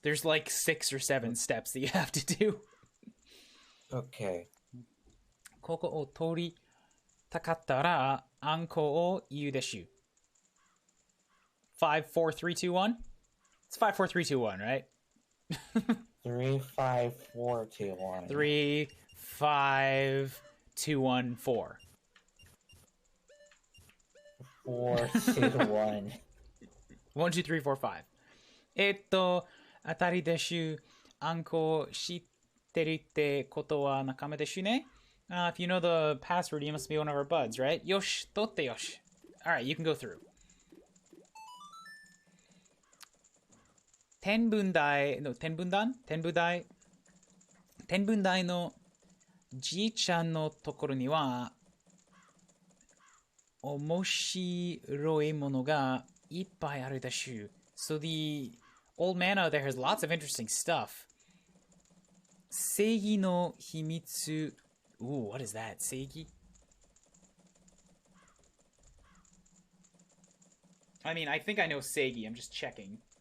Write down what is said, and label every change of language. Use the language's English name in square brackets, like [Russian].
[English] There's like 6 or 7 steps that you have to do. Okay. [Japanese] ここを通りたかったらあんこを言うでしゅ。 [English] 5, 4, 3, 2, 1? It's 5, 4, 3, 2, 1, right? 3, 5, 4, 2, 1. 3, 5, 2, 1, 4. 4, 2, 1. 1, 2, 3, 4, 5. [Japanese] 当たりでしゅ。あんこ知ってるってことは仲間でしゅね? [English] If you know the password, you must be one of our buds, right? [Japanese] Yosh, totte yosh. [English] Alright, you can go through. [Japanese] 天文台のじいちゃんのところには面白いものがいっぱいあるでしゅ。 [English] So the old man out there has lots of interesting stuff. [Japanese] 正義の秘密. [English] Ooh, what is that? 正義? I mean, I think I know Seigi. I'm just checking.